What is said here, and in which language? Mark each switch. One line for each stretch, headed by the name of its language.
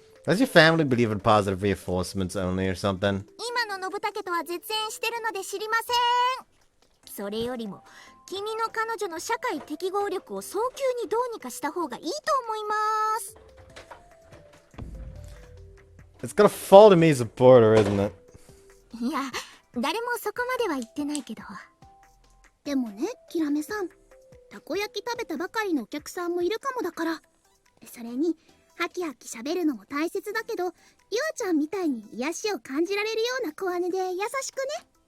English: Does your family believe in positive reinforcements only or something?
Japanese: 今の信武とは絶縁してるので知りません。それよりも君の彼女の社会適合力を早急にどうにかした方がいいと思います。
English: It's gonna fall to me as a porter, isn't it?
Japanese: いや、誰もそこまでは言ってないけど。でもね、キラメさん、たこ焼き食べたばかりのお客さんもいるかもだから。それにハキハキ喋るのも大切だけど、ユアちゃんみたいに癒しを感じられるような小姉で優しくね。